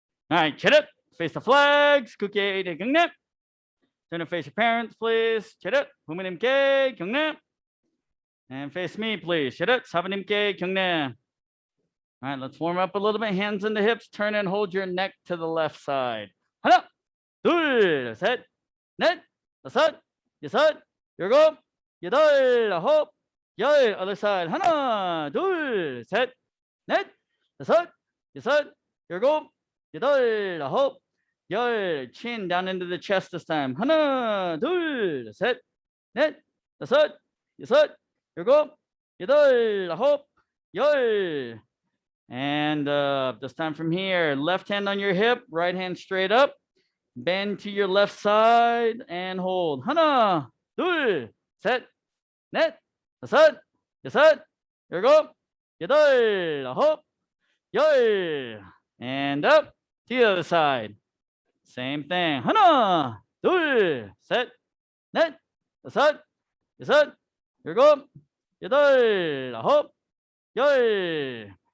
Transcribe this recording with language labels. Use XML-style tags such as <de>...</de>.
<en>All right, get it. Face the flags. Cookie de Keumgang. Turn to face your parents, please. Get it.</en> <ko>부모님께 경례.</ko> <en>And face me, please. Get it.</en> <ko>사부님께 경례.</ko> <en>All right, let's warm up a little bit. Hands in the hips. Turn and hold your neck to the left side.</en> <ko>하나, 둘, 셋, 넷, 다섯, 여섯, 일곱, 여덟, 아홉, 열.</ko> <en>Other side.</en> <ko>하나, 둘, 셋, 넷, 다섯, 여섯, 일곱, 여덟, 아홉, 열.</ko> <en>Chin down into the chest this time.</en> <ko>하나, 둘, 셋, 넷, 다섯, 여섯, 일곱, 여덟, 아홉, 열.</ko> <en>And this time from here, left hand on your hip, right hand straight up. Bend to your left side and hold.</en> <ko>하나, 둘, 셋, 넷, 다섯, 여섯, 일곱, 여덟, 아홉, 열.</ko> <en>And up to the other side. Same thing.</en> <ko>하나, 둘, 셋, 넷, 다섯, 여섯, 일곱, 여덟, 아홉, 열.</ko>